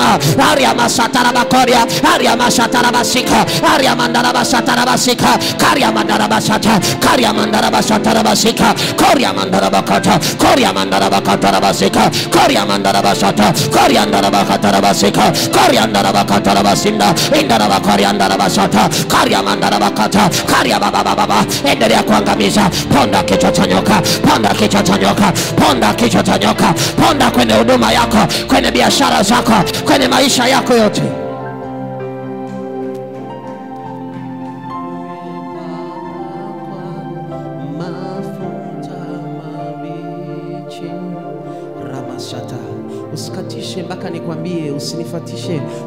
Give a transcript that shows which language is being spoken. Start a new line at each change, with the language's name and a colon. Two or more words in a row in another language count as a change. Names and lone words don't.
Swahili: Haya Satarabakoria, Aria Masatarabasika, Aria Mandarabashatarabasika, Karia Mandarabashata, Karia Mandarabashatarabasika, Koria Mandarabakata, Koria Mandarabakatarabasika, Koria Mandarabashata, Koria Mandarabakatarabasika, Koria Mandarabakatarabasinda, Indarabakoria Mandarabashata, Karia Mandarabakata, Karia Baba, endelea kuangamiza. Ponda kichwa cha nyoka, ponda kichwa cha nyoka, ponda kichwa cha nyoka, ponda kwenye huduma yako, kwenye biashara zako, kwenye maisha yako yote. Usikatishe mpaka nikwambie, usinifatishe.